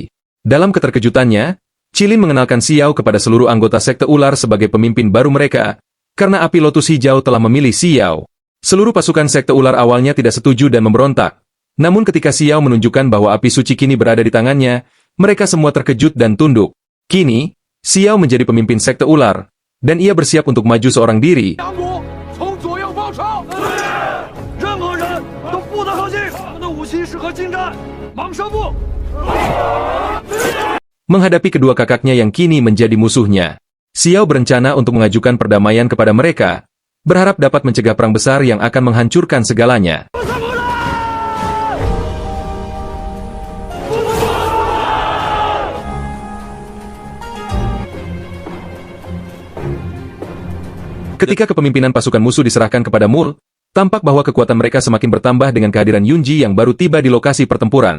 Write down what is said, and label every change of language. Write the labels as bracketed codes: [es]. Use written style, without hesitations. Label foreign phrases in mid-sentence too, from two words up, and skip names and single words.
[id] Dalam keterkejutannya, Qilin mengenalkan Xiao kepada seluruh anggota sekte ular sebagai pemimpin baru mereka, karena api lotus hijau telah memilih Xiao. Seluruh pasukan sekte ular awalnya tidak setuju dan memberontak. Namun ketika Xiao menunjukkan bahwa api suci kini berada di tangannya, mereka semua terkejut dan tunduk. Kini, Xiao menjadi pemimpin sekte ular, dan ia bersiap untuk maju seorang diri. [zh] 杨国从左右包抄，任何人都不得靠近。我们的武器适合近战，蟒蛇步。 [id] Menghadapi kedua kakaknya yang kini menjadi musuhnya, Xiao berencana untuk mengajukan perdamaian kepada mereka, berharap dapat mencegah perang besar yang akan menghancurkan segalanya. Ketika kepemimpinan pasukan musuh diserahkan kepada Mul, tampak bahwa kekuatan mereka semakin bertambah dengan kehadiran Yunji yang baru tiba di lokasi pertempuran.